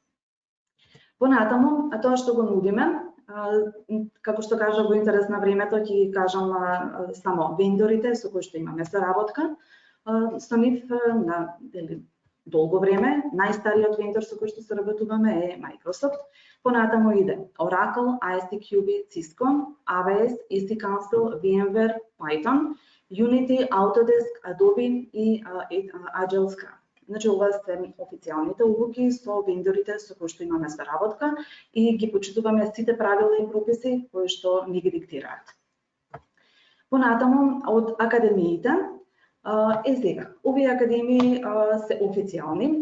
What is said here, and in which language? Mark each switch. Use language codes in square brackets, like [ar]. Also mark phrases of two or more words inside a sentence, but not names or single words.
[mk] Понатаму, тоа што го нудиме, како што кажа во интерес на времето, ќе ги кажам само вендорите со кои што имаме соработка. Со нив на долго време, најстариот вендор со кој што соработуваме е Microsoft. Понатаму иде Oracle, ISTQB, Cisco, AWS, EC Council, VMware, Python, Unity, Autodesk, Adobe и Agile Scrum. Значи, ова се официјалните улуки со вендорите со кои што имаме соработка и ги почитуваме сите правила и прописи кои што ни ги диктираат. Понатаму, од академиите, сега, овие академии се официјални.